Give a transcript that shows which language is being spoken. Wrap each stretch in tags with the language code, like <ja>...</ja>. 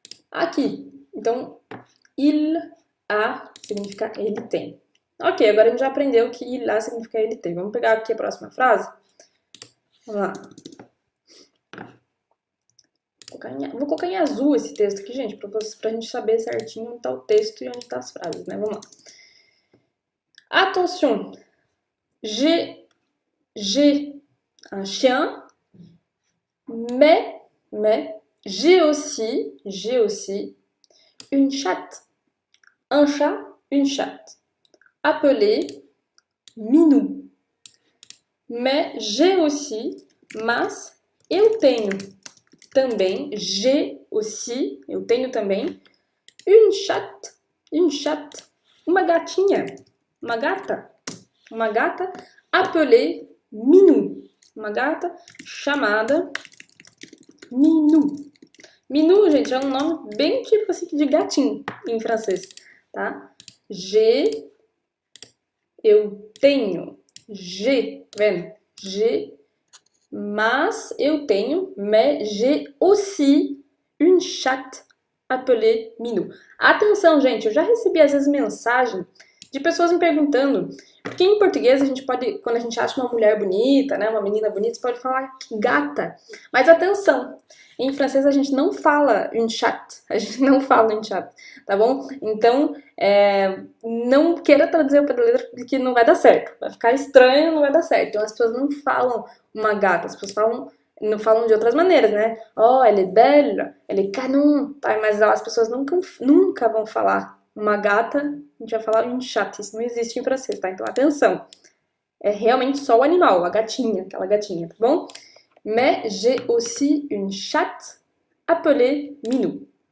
<pt>Aqui, então,</pt> <fr>il a</fr> <pt>significa ele tem. Ok, agora a gente já aprendeu que</pt> <fr>il a</fr> <pt>significa ele tem. Vamos pegar aqui a próxima frase? Vamos lá. Vou colocar em azul esse texto aqui, gente, pra gente saber certinho onde tá o texto e onde tá as frases, né? Vamos lá.</pt> <fr>Attention, j'ai un chien, mais j'ai aussi une chatte. Un chat, une chatte. Appelée Minou. Mais j'ai aussi,</fr> <pt>mas eu tenho também,</pt> <fr>j'ai aussi,</fr> <pt>eu tenho também,</pt> <fr>une chatte,</fr> <pt>uma gatinha, uma gata appelée Minou, uma gata chamada Minou. Minou, gente, é um nome bem típico assim de gatinho em francês, tá?</pt> <fr>J'ai,</fr> <pt>eu tenho,</pt> <fr>j'ai,</fr> <pt>tá vendo?</pt> <fr>J'ai,</fr> <pt>mas eu tenho,</pt> <fr>mais j'ai aussi une chatte appelée Minou.</fr> <pt>Atenção, gente, eu já recebi às vezes mensagem de pessoas me perguntando, porque em português a gente pode, quando a gente acha uma mulher bonita, né, uma menina bonita, você pode falar gata. Mas atenção, em francês a gente não fala</pt> <fr>une chatte,</fr> <pt>a gente não fala une chatte, tá bom? Então, não queira traduzir para letra porque não vai dar certo, vai ficar estranho, não vai dar certo. Então as pessoas não falam uma gata, as pessoas não falam de outras maneiras, né?</pt> <fr>Oh, elle est belle, elle est canon, tá?</fr> <pt>Mas as pessoas nunca vão falar uma gata, a gente vai falar</pt> <fr>une chatte,</fr> <pt>isso não existe em francês, tá? Então atenção, é realmente só o animal, a gatinha, aquela gatinha, tá bom?</pt> <fr>Mais j'ai aussi une chatte appelée Minou.</fr>